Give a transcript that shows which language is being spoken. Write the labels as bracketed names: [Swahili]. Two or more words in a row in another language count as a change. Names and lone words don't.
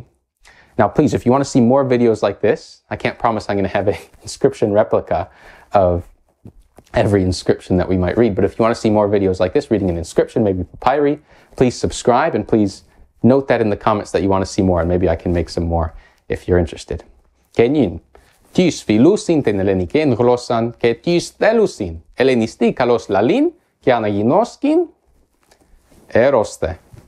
[English] Now, please, if you want to see more videos like this, I can't promise I'm going to have an inscription replica of every inscription that we might read, but if you want to see more videos like this, reading an inscription, maybe papyri, please subscribe, and please note that in the comments that you want to see more, and maybe I can make some more if you're interested. [Greek] Καὶ νῦν, τοῖς φιλοῦσιν τὴν ἑλληνικὴν γλῶσσαν, καὶ τοῖς θέλουσιν ἑλληνιστικῶς λαλεῖν, καὶ ἀναγινώσκειν, ἔρρωσθε.